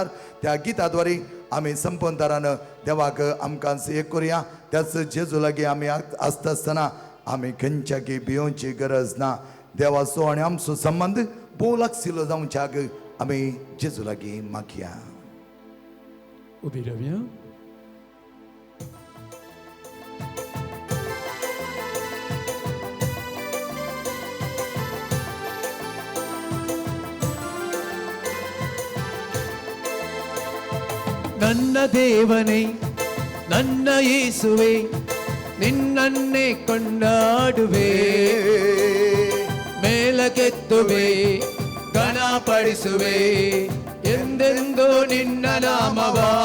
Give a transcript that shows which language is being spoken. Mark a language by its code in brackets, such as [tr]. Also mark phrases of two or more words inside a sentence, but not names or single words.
[kok] त्या गिताद्वारे आमी संपन्न तरान देवाक आमकां एक करुया. त्याच जेजू लागीं आमी आसता आसतना आमी खंयच्याकी भियोवची गरज ना. देवाचो आनी आमचो संबंद भोव लागशिल्लो जावच्याक आमी जेजू लागीं मागया. उभी राहूया. [kn] ನನ್ನ ದೇವನೇ ನನ್ನ ಯೇಸುವೆ ನಿನ್ನನ್ನೇ ಕೊಂಡಾಡುವೆ ಮೇಲಕ್ಕೆತ್ತುವೆ ಘನಪಡಿಸುವೆ ಎಂದೆಂದು ನಿನ್ನ ನಾಮವ.